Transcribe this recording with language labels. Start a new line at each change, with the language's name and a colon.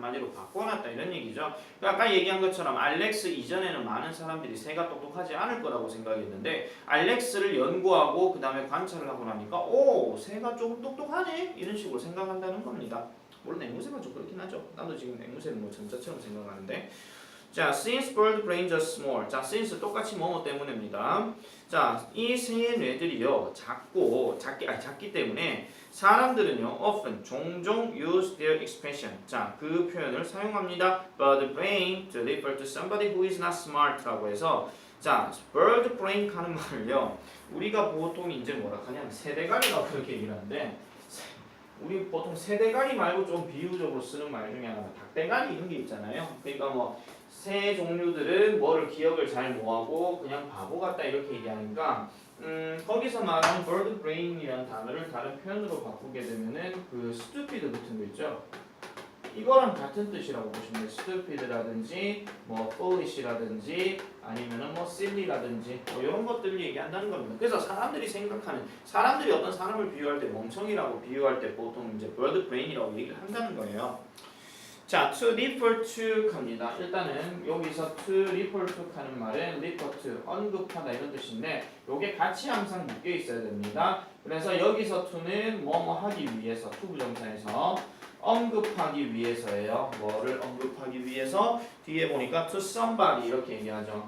Korean: 한마디로 바꿔놨다 이런 얘기죠. 그러니까 아까 얘기한 것처럼 알렉스 이전에는 많은 사람들이 새가 똑똑하지 않을 거라고 생각했는데 알렉스를 연구하고 그 다음에 관찰을 하고 나니까 오! 새가 좀 똑똑하네? 이런 식으로 생각한다는 겁니다. 물론 앵무새가 좀 그렇긴 하죠. 나도 지금 앵무새는 뭐 전자처럼 생각하는데.
English: 자, since bird brains are small.
Korean: 자, since 똑같이 뭐뭐 때문입니다. 자, 이 새의 뇌들이요 작기 때문에 사람들은요 often 종종
English: use their expression.
Korean: 자, 그 표현을 사용합니다.
English: bird brain to refer to somebody who is not smart
Korean: 라고 해서 자, bird brain 하는 말을요 우리가 보통 이제 뭐라 하냐면 새대가리라고 그렇게 얘기를 하는데. 우리 보통 새대가리 말고 좀 비유적으로 쓰는 말 중에 하나가 닭대가리 이런 게 있잖아요. 그러니까 뭐 새 종류들은 뭐를 기억을 잘 못하고 그냥 바보 같다 이렇게 얘기하니까 거기서 말하는 bird brain이라는 단어를 다른 표현으로 바꾸게 되면은 그 stupid 같은 거 있죠. 이거랑 같은 뜻이라고 보시면 돼요. stupid라든지 뭐 foolish라든지 아니면은 뭐 silly라든지 뭐 이런 것들을 얘기한다는 겁니다. 그래서 사람들이 어떤 사람을 비유할 때 멍청이라고 비유할 때 보통 이제 bird brain이라고 얘기를 한다는 거예요. 자, to refer to 갑니다. 일단은 여기서 to refer to 하는 말은 refer to 언급하다 이런 뜻인데 요게 같이 항상 묶여 있어야 됩니다. 그래서 여기서 to는 뭐뭐 하기 위해서 to 부정사에서 언급하기 위해서예요. 뭐를 언급하기 위해서 뒤에 보니까 to somebody 이렇게 얘기하죠.